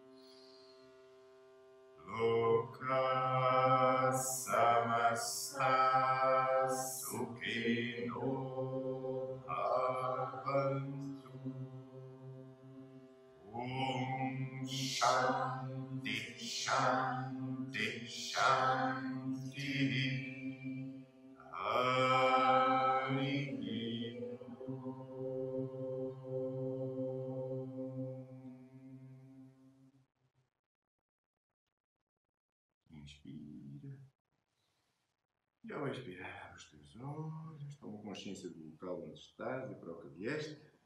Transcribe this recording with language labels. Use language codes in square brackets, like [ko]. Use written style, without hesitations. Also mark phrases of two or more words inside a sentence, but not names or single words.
[sa] लोकाः समस्ताः सुखिनो भवन्तु. ॐ शान्तिः शान्तिः शान्तिः हरिः ॐ. [pt] Inspira. E ao expirar os teus olhos, toma consciência do local onde estás e para o que vieste.